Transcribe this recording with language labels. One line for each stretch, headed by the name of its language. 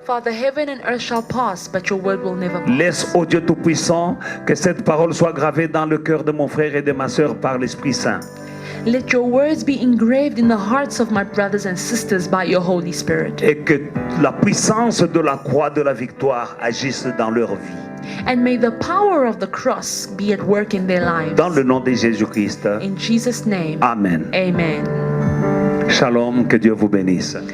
English: Father, heaven and earth shall pass, but your word will never pass.
French: Laisse, ô Dieu Tout-Puissant, que cette parole soit gravée dans le cœur de mon frère et de ma sœur par l'Esprit Saint.
English: Let your words be engraved in the hearts of my brothers and sisters by your Holy Spirit.
French: Et que la puissance de la croix de la victoire agisse dans leur vie.
English: And may the power of the cross be at work in their lives.
French: Dans le nom de Jésus-Christ.
English: In Jesus' name. Amen. Amen.
French: Shalom, que Dieu vous bénisse.